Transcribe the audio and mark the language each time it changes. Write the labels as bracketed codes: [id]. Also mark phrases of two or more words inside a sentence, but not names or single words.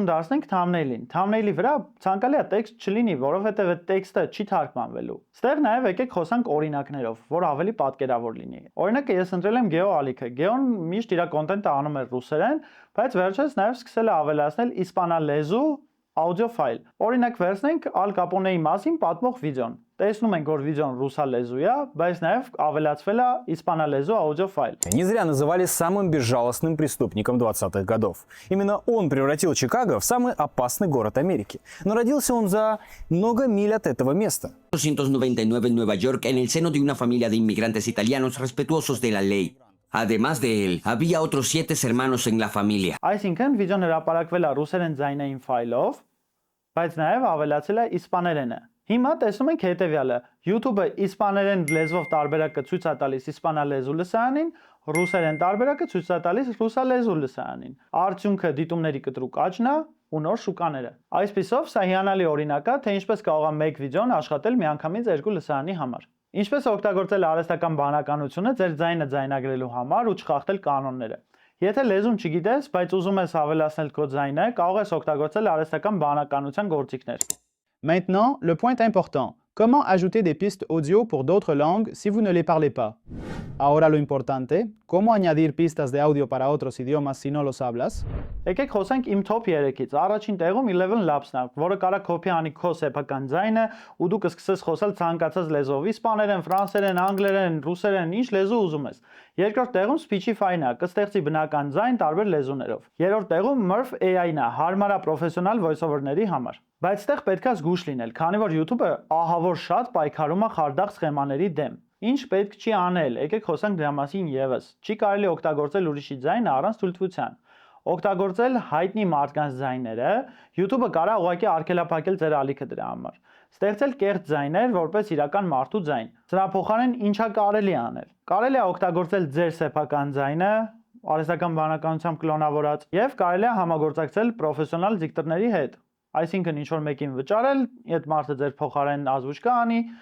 [hy] դարձնենք thumbnail-ին։ Thumbnail-ի վրա ցանկալի է տեքստ չլինի, որովհետև այդ տեքստը չի թարգմանվելու։ Ստեղ նաև եկեք խոսանք օրինակներով, որ ավելի պատկերավոր լինի։ Օրինակը ես ընտրել եմ Geo ալիքը։ Geo-ն միշտ իր կոնտենտը անում էր ռուսերեն, բայց վերջերս նաև սկսել է ավելացնել իսպանալեզու audio ֆայլ։ Օրինակ վերցնենք Al Capone-ի մասին պատմող վիդեոն։ Տեսնում ենք, որ վիդեոն ռուսալեզու է, բայց նաև ավելացվել է իսպանալեզու audio файл. [ru] Не зря называли самым безжалостным преступником 20-х годов. Именно он превратил Чикаго в самый опасный город Америки. Но родился он за много миль от этого места. [es] 1999 en Nueva York, en el seno de una familia de inmigrantes italianos respetuosos de la ley. Además de él, había otros 7 hermanos en la familia. [hy] Այսինքն վիդեոն հրապարակվել է ռուսերեն ձայնային ֆայլով, բայց նաև ավելացել է իսպաներենը։ Հիմա տեսնում ենք հետևյալը. YouTube-ը իսպաներեն լեզվով տարբերակը ցույց է տալիս իսպանալեզու լսարանին, ռուսերեն տարբերակը ցույց է տալիս ռուսալեզու լսարանին։ Արդյունքը դիտումների կտրուկ աճն է ու նոր շուկաները։ Այսպիսով, սա հիանալի օրինակ է, թե ինչպես կարող է մեկ վիդեոն աշխատել միանգամից երկու լսարանի համար։ Ինչպես օգտագործել արհեստական բանականությունը ձեր ձայնը ձայնագրելու համար ու չխախտել կանոնները։ Եթե լեզուն չգիտես, բայց ուզում ես ավելացնել քո ձայնը, կարող ես օգտագործել արհեստական բանականության գործիքներ։ [fr] Maintenant, le point important. Comment ajouter des pistes audio pour d'autres langues si vous ne les parlez pas? [es] Ahora lo importante, ¿cómo añadir pistas de audio para otros idiomas si no los hablas? [hy] Եկեք խոսենք իմ top 3-ից։ Առաջին տեղում 11 Labs-ն է, որը կարա կոպի անի քո սեփական ձայնը ու դու կսկսես խոսալ ցանկացած լեզվով՝ իսպաներեն, ֆրանսերեն, անգլերեն, ռուսերեն, ինչ լեզու ուզում ես։ Երկրորդ տեղում Speechify-ն է, կստեղծի բնական ձայն տարբեր լեզուներով։ Երրորդ տեղում Murf AI-ն է, հարմար է պրոֆեսիոնալ voice-over-ների համար։ Բայց այդտեղ պետք է զգուշ լինել, քանի որ YouTube-ը ահավոր շատ պայքարում է խարդախ սխեմաների դեմ։ Ինչ պետք չի անել, եկեք խոսանք դրա մասին եւս։ Չի կարելի օգտագործել ուրիշի ձայնը առանց թույլտվության։ Օգտագործել հայտնի մարդկանց ձայները, YouTube-ը կարա ուղղակի արգելափակել ձեր ալիքը դրա համար։ Ստեղծել կեղծ ձայներ, որպես իրական մարդու ձայն։ Սրա փոխարեն ինչա կարելի անել։ Կարելի է օգտագործել ձեր սեփական ձայնը, արհեստական բանականությամբ կլոնավորած, եւ կարելի է համագործակցել պրոֆեսիոնալ դիկտորների հետ։ Այսինքն ինչ որ մեկին վճարել, այդ մարդը ձեր փոխարեն ազգուշ կանի